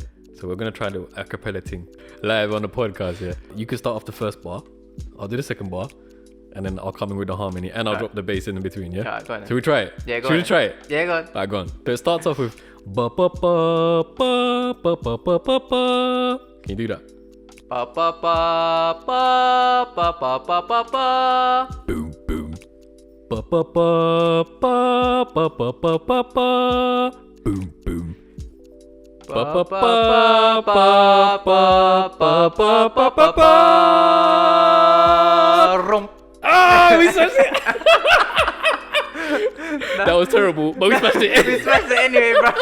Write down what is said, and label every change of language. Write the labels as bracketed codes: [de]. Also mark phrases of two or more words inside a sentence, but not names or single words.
[en] So we're gonna try the a cappella thing live on the podcast. You can start off the first bar, I'll do the second bar, and then I'll come in with the harmony, and I'll drop the bass in between. Go on. Should we try it? Yeah, go on. Should we try it? Yeah, go on. Alright, go on. So it starts off with ba ba ba ba ba ba ba ba ba. Can you do that? Ba ba ba ba ba ba ba ba ba. Boom boom. Ba ba ba ba ba ba ba ba ba. Boom, boom. Ah, we smashed it. That was terrible, but we smashed it. We smashed it anyway, bro.